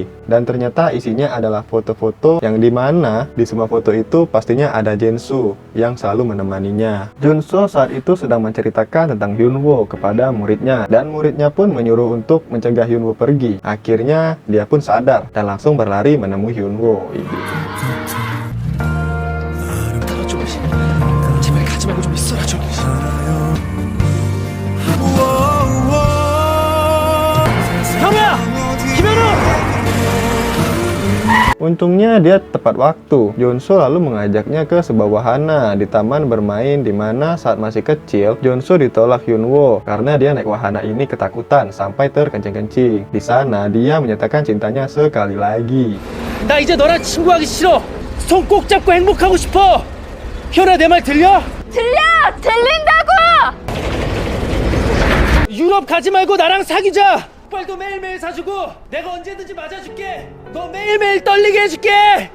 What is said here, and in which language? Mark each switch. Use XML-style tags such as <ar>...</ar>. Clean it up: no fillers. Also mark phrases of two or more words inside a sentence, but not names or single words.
<id>Dan ternyata isinya adalah foto-foto yang dimana di semua foto itu pastinya ada Junsu yang selalu menemaninya. Junsu saat itu sedang menceritakan tentang Hyunwoo kepada muridnya. Dan muridnya pun menyuruh untuk mencegah Hyunwoo pergi. Akhirnya dia pun sadar dan langsung berlari menemui Hyunwoo.</id> <ko>제발 가지 말고 좀 있어라 좀. 형이야! 김현우!</ko> <id>Untungnya dia tepat waktu. Junso lalu mengajaknya ke sebuah wahana di taman bermain di mana saat masih kecil, Junso ditolak Hyunwoo karena dia naik wahana ini ketakutan sampai terkencing-kencing. Di sana dia menyatakan cintanya sekali lagi.</id> <ko>나 이제 너랑 친구하기 싫어. 손 꼭 잡고 행복하고 싶어. 현아 내 말 들려? 들린다고! 유럽 가지 말고 나랑 사귀자. 족발도 매일매일 사주고 내가 언제든지 맞아줄게. 너 매일매일 떨리게 해줄게.</ko>